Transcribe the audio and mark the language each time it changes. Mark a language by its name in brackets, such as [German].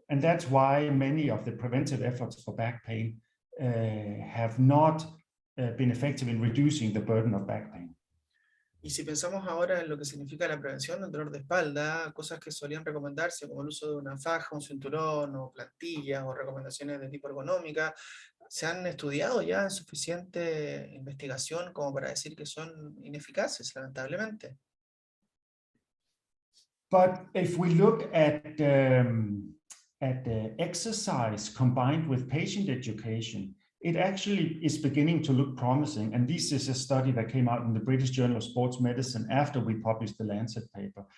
[English] And that's why many of the preventive efforts for back pain have not been effective in reducing the burden of back pain. [Spanish] Y si pensamos ahora en lo que significa la prevención del dolor de espalda, cosas que solían recomendarse como el uso de una faja, un cinturón o plantillas o recomendaciones de tipo ergonómica, ¿se han estudiado ya en suficiente investigación como para decir que son ineficaces, lamentablemente? [English] But if we look at the exercise combined with patient education, it actually is beginning to look promising. And this is a study that came out in the British Journal of Sports Medicine after we published the Lancet paper.